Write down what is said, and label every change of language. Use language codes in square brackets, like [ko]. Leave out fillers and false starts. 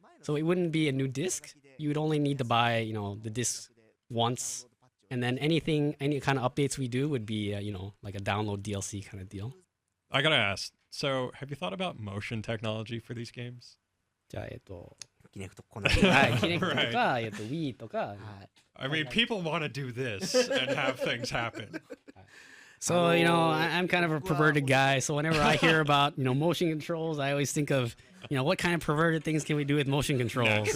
[en] So it wouldn't be a new disc. You would only need to buy the disc once, and then any kind of updates we do would be like a download DLC kind of deal. I gotta ask. So have you thought about motion technology for these games? [ja] じゃあキネクトこんなにはい、キネクトとか、Wii とか。 [en] I mean, people want to do this and have things happen. So, I'm kind of a perverted guy. So whenever I hear about, motion controls, I always think of, what kind of perverted things can we do with motion controls?